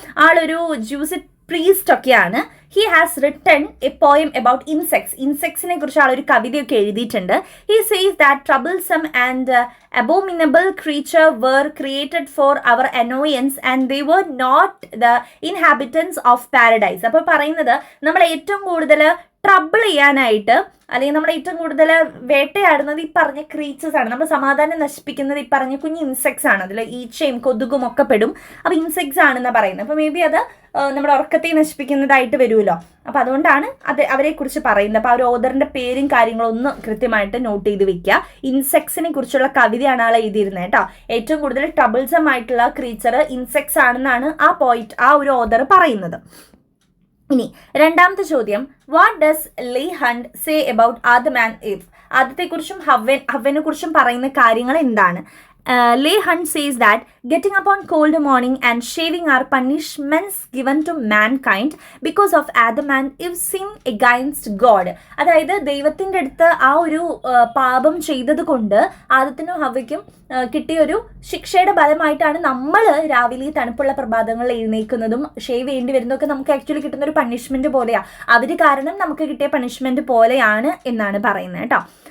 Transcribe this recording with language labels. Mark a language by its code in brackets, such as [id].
[ml] ആളൊരു ജ്യൂസിറ്റ് പ്രീസ്റ്റ് ഒക്കെയാണ്. [en] he has written a poem about [ml] ഇൻസെക്ട്സിനെ കുറിച്ച് ആളൊരു കവിതയൊക്കെ എഴുതിയിട്ടുണ്ട്. [en] He says that troublesome and abominable creature were created for our annoyance and they were not the inhabitants of paradise. [ml] അപ്പോൾ പറയുന്നത് നമ്മൾ ഏറ്റവും കൂടുതൽ ട്രബിൾ ചെയ്യാനായിട്ട് അല്ലെങ്കിൽ നമ്മൾ ഏറ്റവും കൂടുതൽ വേട്ടയാടുന്നത് ഈ പറഞ്ഞ ക്രീച്ചേഴ്സ് ആണ്. നമ്മൾ സമാധാനം നശിപ്പിക്കുന്നത് ഈ പറഞ്ഞ കുഞ്ഞ് ഇൻസെക്ട്സ് ആണ്. അതിൽ ഈച്ചയും കൊതുകും ഒക്കെ പെടും. അപ്പോൾ ഇൻസെക്ട്സ് ആണെന്നാണ് പറയുന്നത്. അപ്പോൾ മേ ബി അത് നമ്മുടെ ഉറക്കത്തെ നശിപ്പിക്കുന്നതായിട്ട് വരുമല്ലോ. അപ്പോൾ അതുകൊണ്ടാണ് അവരെ കുറിച്ച് പറയുന്നത്. അപ്പോൾ ആ ഒരു ഓതറിന്റെ പേരും കാര്യങ്ങളും ഒന്ന് കൃത്യമായിട്ട് നോട്ട് ചെയ്ത് വെക്കുക. ഇൻസെക്ട്സിനെ കുറിച്ചുള്ള കവിതയാണ് ആൾ എഴുതിയിരുന്നത് കേട്ടോ. ഏറ്റവും കൂടുതൽ ട്രബിൾസം ആയിട്ടുള്ള ക്രീച്ചർ ഇൻസെക്ട്സ് ആണെന്നാണ് ആ ഒരു ഓതർ പറയുന്നത്. ഇനി രണ്ടാമത്തെ ചോദ്യം, [en] What does Leigh Hunt say about Adam and Eve? [ml] ആദത്തെക്കുറിച്ചും ഹവ്വനെ കുറിച്ചും പറയുന്ന കാര്യങ്ങൾ എന്താണ്? [en] Leigh Hunt says that getting up on cold morning and shaving are punishments given to mankind because of Adam and Eve's sin against God. [ml] അതായത് ദൈവത്തിൻ്റെ അടുത്ത് ആ ഒരു പാപം ചെയ്തത് കൊണ്ട് ആദത്തിനും ഹവ്വയ്ക്കും കിട്ടിയൊരു ശിക്ഷയുടെ ഫലമായിട്ടാണ് നമ്മൾ രാവിലെ തണുപ്പുള്ള പ്രഭാതങ്ങളിൽ എഴുന്നേൽക്കുന്നതും ഷേവ് ചെയ്യേണ്ടി വരുന്നതൊക്കെ നമുക്ക് ആക്ച്വലി കിട്ടുന്ന ഒരു പണിഷ്മെന്റ് പോലെയാണ്. അവർ കാരണം നമുക്ക് കിട്ടിയ പണിഷ്മെന്റ് പോലെയാണ് എന്നാണ് പറയുന്നത് കേട്ടോ.